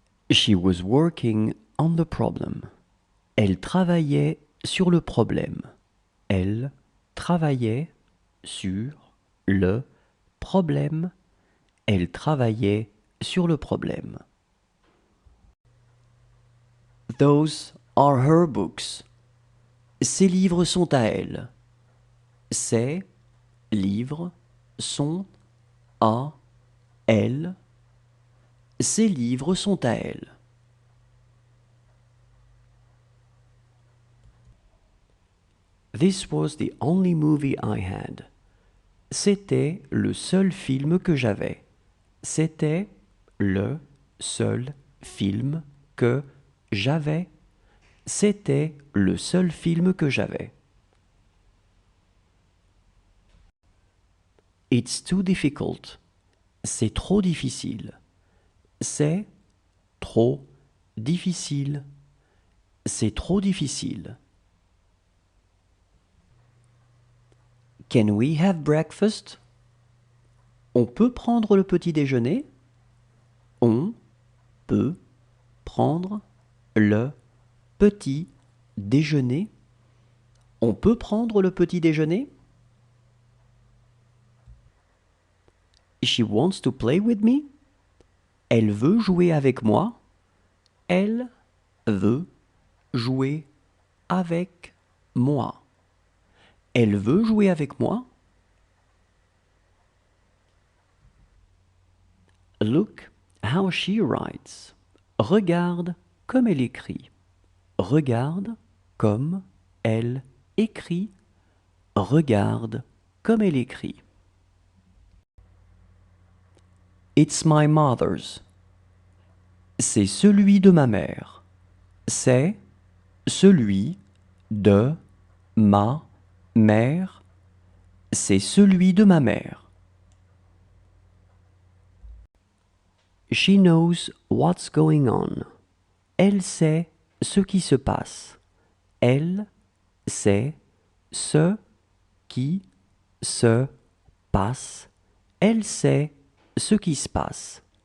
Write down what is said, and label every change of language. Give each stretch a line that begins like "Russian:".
English: She was working on the problem.
French: Elle travaillait sur le problème. Elle travaillait sur le problème. Elle travaillait sur le problème.
English: Those are her books.
French: Ses livres sont à elle. Ses livres sont à elle. Ses livres sont à elle.
English: This was the only movie I had.
French: C'était le seul film que j'avais. C'était le seul film que j'avais. C'était le seul film que j'avais.
English: It's too difficult.
French: C'est trop difficile. C'est trop difficile. C'est trop difficile.
English: Can we have breakfast?
French: On peut prendre le petit déjeuner? On peut prendre le petit déjeuner? On peut prendre le petit déjeuner?
English: She wants to play with me?
French: Elle veut jouer avec moi? Elle veut jouer avec moi. Elle veut jouer avec moi?
English: Look how she writes.
French: Regarde comme elle écrit. Regarde comme elle écrit. Regarde comme elle écrit.
English: It's my mother's.
French: C'est celui de ma mère. C'est celui de ma mère. C'est celui de ma mère.
English: She knows what's going on.
French: Elle sait ce qui se passe. Elle sait ce qui se passe. Elle sait ce qui se passe.